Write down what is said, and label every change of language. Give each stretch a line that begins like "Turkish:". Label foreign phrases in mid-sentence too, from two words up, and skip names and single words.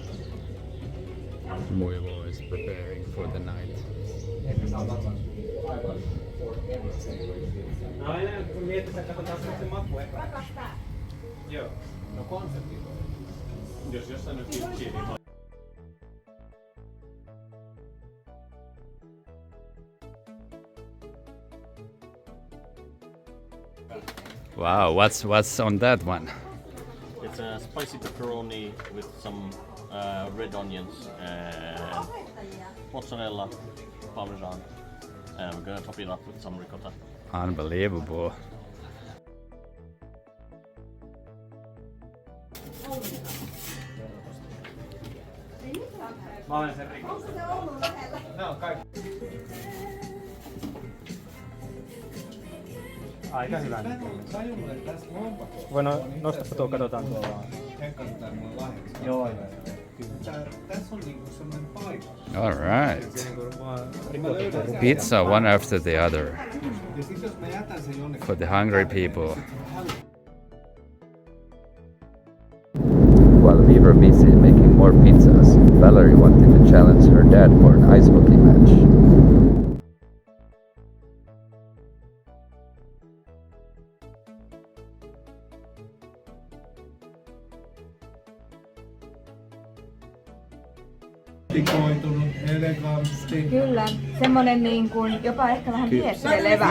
English: Mui Wo is preparing for the night.
Finnish: No aina kun mietitään, katsotaan se maku eka. Joo. No konsepti on. Jos jossain nyt kimchi, niin
English: Wow, what's on that one? It's a spicy pepperoni with some red onions and mozzarella, parmesan, and we're gonna top it up with some ricotta. Unbelievable.
Finnish: Mä olen sen rikon. Nämä on kaikki. Aika hyvä. Mä en ole tajunnut, että tässä lompakossa Voi nostapa tuo, katsotaan tuolla. Henkka pitää mulle lahjaksi. Joo. Tässä on niinku semmonen paikka.
English: All right.
Finnish: Mä löydän
English: Pizza one after the other
Finnish: ja sit jos mä jätän sen jonnekin.
English: for the hungry people. While we were busy making more pizzas, Valerie wanted to challenge her dad for an ice hockey match.
Finnish: Tikoitunut, elegantti. Kyllä, semmonen niin kuin jopa ehkä vähän viettelevä.